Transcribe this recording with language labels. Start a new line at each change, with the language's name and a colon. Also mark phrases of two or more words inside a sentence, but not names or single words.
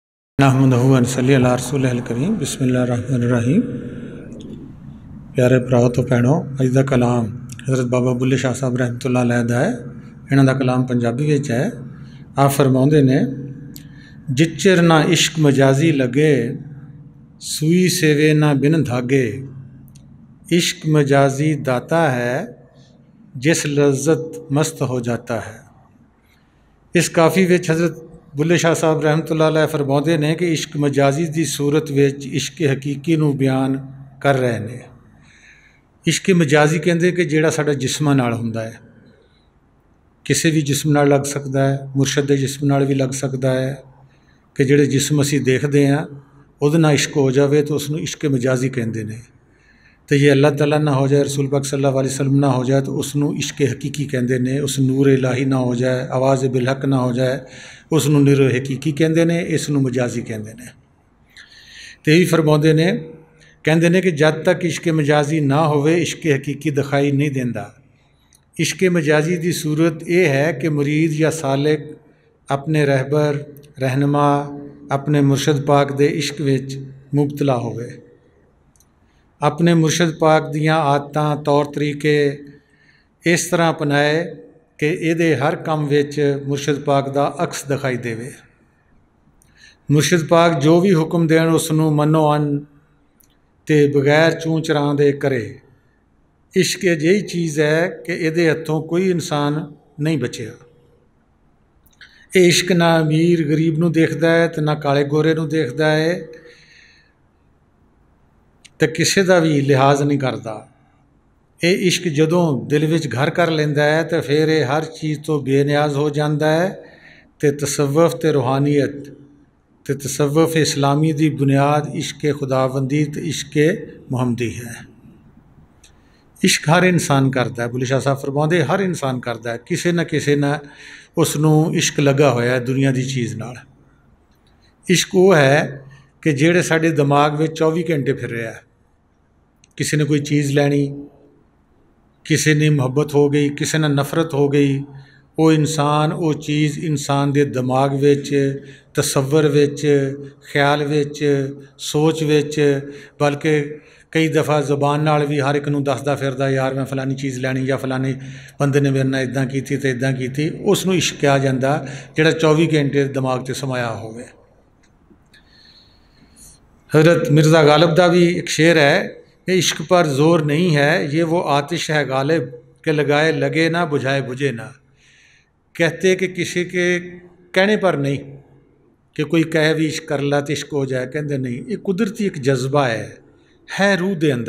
Arabic: نحمده ونصلي على رسوله الكريم بسم الله الرحمن الرحيم.
Punjabi: ਪਿਆਰੇ ਭਰਾਓ ਤੋ ਭੈਣੋਂ, ਅੱਜ ਦਾ ਕਲਾਮ ਹਜ਼ਰਤ ਬਾਬਾ ਬੁੱਲ੍ਹੇ ਸ਼ਾਹ ਸਾਹਬ
Arabic: رحمة الله عليه
Punjabi: ਦਾ ਹੈ। ਇਨ੍ਹਾਂ ਦਾ ਕਲਾਮ ਪੰਜਾਬੀ ਵਿਚ ਹੈ। ਆਪ ਫ਼ਰਮਾਉਂਦੇ ਨੇ, ਜਿੱਚਰ ਨਾ ਇਸ਼ਕ ਮਜਾਜ਼ੀ ਲੱਗੇ, ਸੂਈ ਸੇਵੇ ਨਾ ਬਿਨ ਧਾਗੇ।
Urdu: عشق مجازی داتا ہے، جس لذت مست ہو جاتا ہے.
Punjabi: ਇਸ ਕਾਫ਼ੀ ਵਿਚ ਹਜ਼ਰਤ ਬੁੱਲ੍ਹੇ ਸ਼ਾਹ ਸਾਹਬ
Arabic: رحمة الله عليه
Punjabi: ਫ਼ਰਮਾਉਂਦੇ ਨੇ ਕਿ ਇਸ਼ਕ ਮਜਾਜ਼ੀ ਕੀ ਸੂਰਤ ਵਿਚ ਇਸ਼ਕ ਹਕੀਕੀ ਨੂੰ ਬਯਾਨ ਕਰ ਰਹੇ ਹੈਂ। ਇਸ਼ਕ ਮਜਾਜ਼ੀ ਕਹਿੰਦੇ ਕਿ ਜਿਹੜਾ ਸਾਡਾ ਜਿਸਮਾਂ ਨਾਲ ਹੁੰਦਾ ਹੈ, ਕਿਸੀ ਭੀ ਜਿਸਮ ਨਾਲ ਲੱਗ ਸਕਦਾ ਹੈ, ਮੁਰਸ਼ਦ ਕੇ ਜਿਸਮ ਨਾਲ ਭੀ ਲੱਗ ਸਕਦਾ ਹੈ ਕਿ ਜਿਹੜੇ ਜਿਸਮ ਅਸੀਂ ਦੇਖਤੇ ਹੈਂ ਉਹਦੇ ਨਾਲ ਇਸ਼ਕ ਹੋ ਜਾਏ ਤੋ ਉਸਨੂੰ ਇਸ਼ਕ ਮਜਾਜ਼ੀ ਕਹਿਤੇ ਹੈਂ।
Urdu: تو یہ اللہ تعالیٰ نا ہو جائے، رسول پاک
Arabic: صلى الله عليه وسلم
Urdu: نا ہو جائے تو اس نوں عشق حقیقی کہتے ہیں. اس نور الٰہی نا ہو جائے، آواز بالحق نا ہو جائے، اس نوں نور حقیقی کہتے ہیں، اس نوں مجازی کہتے ہیں. تو یہی فرماتے نے، کہتے ہیں کہ جب تک عشق مجازی نا ہووے عشق حقیقی دکھائی نہیں دیتا.
Punjabi: ਇਸ਼ਕ ਮਜਾਜ਼ੀ ਕੀ ਸੂਰਤ ਯਹ ਹੈ ਕਿ ਮੁਰੀਦ ਯਾ ਸਾਲਿਕ ਅਪਨੇ ਰਹਿਬਰ ਰਹਿਨੁਮਾ ਅਪਨੇ ਮੁਰਸ਼ਦ ਪਾਕ ਦੇ ਇਸ਼ਕ ਵਿਚ ਮੁਬਤਲਾ ਹੋਵੇ, ਅਪਨੇ ਮੁਰਸ਼ਦ ਪਾਕ ਦੀਆਂ ਆਦਤਾਂ ਤੌਰ ਤਰੀਕੇ ਇਸ ਤਰ੍ਹਾਂ ਅਪਨਾਏ ਕਿ ਇਹਦੇ ਹਰ ਕੰਮ ਵਿਚ ਮੁਰਸ਼ਦ ਪਾਕ ਦਾ ਅਕਸ ਦਿਖਾਈ ਦੇਵੇ। ਮੁਰਸ਼ਦ ਪਾਕ ਜੋ ਭੀ ਹੁਕਮ ਦੇਣ ਉਸਨੂੰ ਮਨੋ ਅਨ ਤੇ ਬਗ਼ੈਰ ਚੂੰ ਚਰਾਂ ਦੇ ਕਰੇ। ਇਸ਼ਕ ਅਜਿਹੀ ਚੀਜ਼ ਹੈ ਕਿ ਇਹਦੇ ਹੱਥੋਂ ਕੋਈ ਇਨਸਾਨ ਨਹੀਂ ਬਚਿਆ। ਯੇ ਇਸ਼ਕ ਨਾ ਅਮੀਰ ਗ਼ਰੀਬ ਨੂੰ ਦੇਖਦਾ ਹੈ ਤੇ ਨਾ ਕਾਲੇ ਗੋਰੇ ਨੂੰ ਦੇਖਦਾ ਹੈ ਤੇ ਕਿਸੀ ਕਾ ਭੀ ਲਿਹਾਜ਼ ਨਹੀਂ ਕਰਤਾ। ਯੇ ਇਸ਼ਕ ਜਦੋਂ ਦਿਲ ਵਿਚ ਘਰ ਕਰ ਲੈਂਦਾ ਹੈ ਤੋ ਫਿਰ ਯੇ ਹਰ ਚੀਜ਼ ਤੋਂ ਬੇਨਿਆਜ਼ ਹੋ ਜਾਤਾ ਹੈ। ਤੋ ਤਸੱਵੁਫ਼ ਤੇ ਰੂਹਾਨੀਅਤ ਤੇ ਤਸੱਵੁਫ਼ ਇਸਲਾਮੀ ਕੀ ਬੁਨਿਆਦ ਇਸ਼ਕ ਖ਼ੁਦਾਬੰਦੀ ਤੇ ਇਸ਼ਕ ਮੁਹੰਮਦੀ ਹੈ।
Urdu: عشق ہر انسان کرتا ہے.
Punjabi: ਬੁੱਲ੍ਹੇ ਸ਼ਾਹ ਸਾਹਬ ਫ਼ਰਮਾਉਂਦੇ ਹਰ ਇਨਸਾਨ ਕਰਤਾ ਹੈ, ਕਿਸੀ ਨ ਉਸਨੂੰ ਇਸ਼ਕ ਲੱਗਾ ਹੋਇਆ ਹੈ ਦੁਨੀਆ ਕੀ ਚੀਜ਼ ਨਾਲ। ਇਸ਼ਕ ਵੋ ਹੈ ਕਿ ਜਿਹੜੇ ਸਾਡੇ ਦਿਮਾਗ਼ ਮੇਂ 24 ਘੰਟੇ ਫਿਰ ਰਹਾ ਹੈ। ਕਿਸੀ ਨੇ ਕੋਈ ਚੀਜ਼ ਲੈਣੀ, ਕਿਸੀ ਨੇ ਮੁਹੱਬਤ ਹੋ ਗਈ, ਕਿਸੀ ਨੇ ਨਫ਼ਰਤ ਹੋ ਗਈ, ਵੋ ਇਨਸਾਨ ਵੋ ਚੀਜ਼ ਇਨਸਾਨ ਕੇ ਦਿਮਾਗ਼ ਵਿਚ ਤਸੱਵੁਰ ਵਿਚ ਖ਼ਿਆਲ ਵਿਚ ਸੋਚ ਵਿਚ ਬਲਕਿ ਕਈ ਦਫ਼ਾ ਜ਼ਬਾਨ ਨਾਲ ਭੀ ਹਰ ਇਕ ਨੂੰ ਦੱਸਦਾ ਫਿਰਦਾ, ਯਾਰ ਮੈਂ ਫਲਾਣੀ ਚੀਜ਼ ਲੈਣੀ ਯਾ ਫਲਾਣੇ ਬੰਦੇ ਨੇ ਮੇਰੇ ਨਾਲ ਇੰਜ ਕੀਤੀ ਤੇ ਇੰਜ ਕੀਤੀ। ਉਸਨੂੰ ਇਸ਼ਕ ਕਹਾ ਜਾਤਾ ਜਿਹੜਾ 24 ਘੰਟੇ ਦਿਮਾਗ਼ ਤੇ ਸਮਾਇਆ ਹੋਵੇ।
Urdu: حضرت مرزا غالب کا بھی ایک شعر ہے کہ عشق پر زور نہیں ہے، یہ وہ آتش ہے غالب کہ لگائے لگے نہ بجھائے بجھے نہ. کہتے کہ کسی کے کہنے پر نہیں کہ کوئی کہے بھی عشق کر لا تو عشق ہو جائے، کہتے نہیں، یہ قدرتی ایک جذبہ ہے روح کے اندر.